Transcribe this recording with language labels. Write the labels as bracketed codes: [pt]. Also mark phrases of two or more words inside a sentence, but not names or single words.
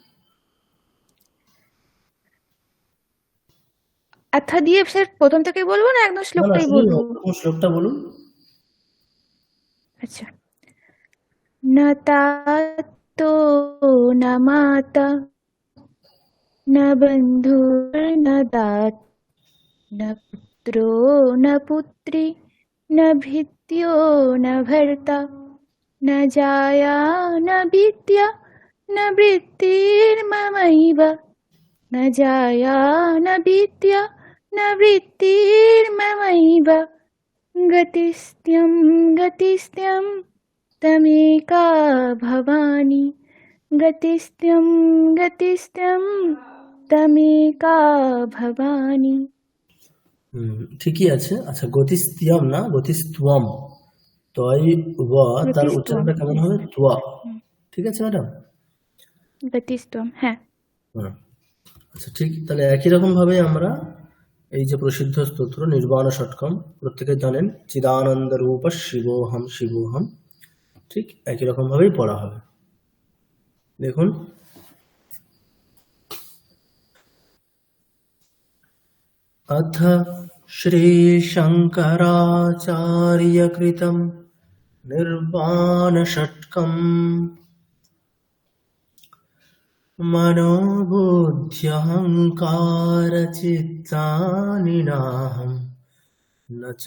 [bn] আচ্ছা দিয়ে স্যার প্রথম থেকে বলবো না একদম না না, শ্লোকটাই শুধু বলবো? প্রথম শ্লোকটা বলুন। [sa] আচ্ছা। না তাতো না মাতা না বন্ধুর না দাতা न पुत्रो न पुत्री न भृत्यो न भर्ता न जाया न विद्या न वृत्तिर्ममैव न जाया न विद्या न वृत्तिर्ममैव गतिस्त्यं तमेका भवानी गतिस्त्यं तमेका भवानी। [bn] ঠিকই আছে। আচ্ছা, গতিস্তিয়াম না, গতিস্তুয়াম। তয় ব, তার গতিস্ত্বম, উচ্চারণটা কেমন হবে? তুয়া। ঠিক আছে ম্যাডাম? গতিস্ত্বম, হ্যাঁ। হ্যাঁ। আচ্ছা, ঠিক। তাহলে একই রকম ভাবে আমরা এই যে প্রসিদ্ধ স্তোত্র নির্বাণ ষটকম প্রত্যেকে জানেন, [sa] চিদানন্দ রূপ শিবোহম শিবোহম, [bn] ঠিক একই রকম ভাবেই পড়া হবে। দেখুন, [sa] अथ श्रीशङ्कराचार्यकृतं निर्वाणषट्कम् मनोबुद्ध्यहङ्कारचित्तानि नाहं न च